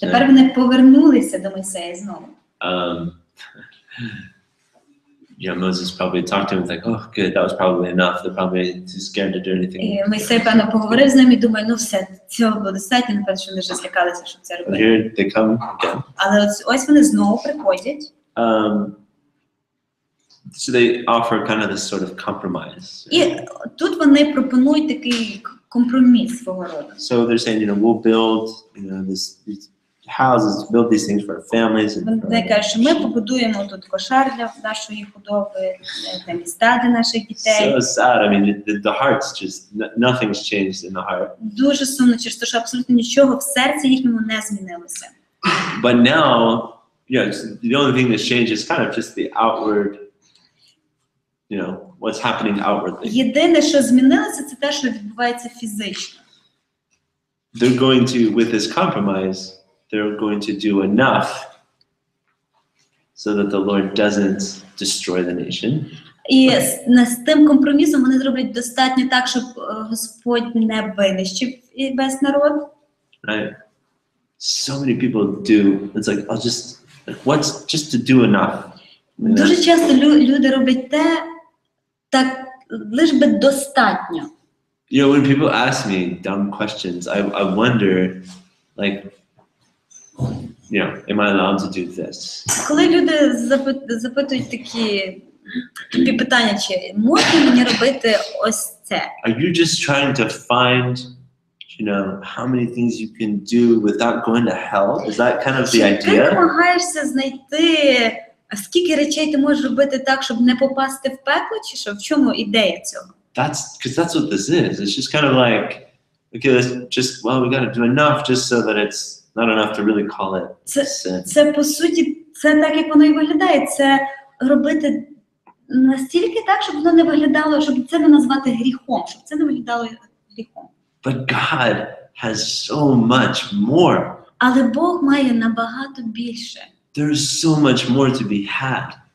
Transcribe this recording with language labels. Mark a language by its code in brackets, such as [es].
[uk] тепер вони повернулися до Мойсея знову. [en] Moses probably talked to him like, oh, good, that was probably enough. They're probably too scared to do anything. [uk] І Мойсей, певно, поговорив з ними і думає, ну все, цього було достатньо, напевно, що вони вже злякалися, щоб це [en] But [uk] робити. [en] here they come again. [uk] Але ось вони знову приходять, [en] So they offer kind of this sort of compromise. [uk] і тут вони пропонують такий компроміс свого роду. [en] So they're saying, we'll build, these houses, build these things for our families. And [uk] Вони кажуть, що ми побудуємо тут кошар для нашої худоби, для міста для наших дітей. [en] so sad. I mean, the heart's just, nothing's changed in the heart. [uk] Дуже сумно через те, що абсолютно нічого в серці їхньому не змінилося. [en] But now, the only thing that's changed is kind of just the outward, what's happening outwardly. [uk] Єдине, що змінилося, це те, що відбувається фізично. [en] They're going to, with this compromise, they're going to do enough so that the Lord doesn't destroy the nation. [uk] І з тим компромісом вони зроблять достатньо так, щоб Господь не винищив весь народ. [en] Right? So many people do. It's like, I'll what's just to do enough. [uk] Дуже часто люди роблять те, так лиш би достатньо. [en] When people ask me dumb questions, I wonder, am I allowed to do this? [uk] Коли люди запитують такі питання, чи можна мені робити ось це? [en] Are you just trying to find, how many things you can do without going to hell? Is that kind of the [uk] Чи ти [en] idea? [uk] намагаєшся знайти, скільки речей ти можеш робити так, щоб не попасти в пекло, чи що? В чому ідея цього? [en] Because that's what this is. It's just kind of like, okay, we got to do enough just so that it's not enough to really call it sin. [uk] Це, по суті, це так, як воно і виглядає. Це робити настільки так, щоб воно не виглядало, щоб це не назвати гріхом, щоб це не виглядало гріхом. [en] But God has so much more. [uk] Але Бог має набагато більше. [en] There's so much more to be had.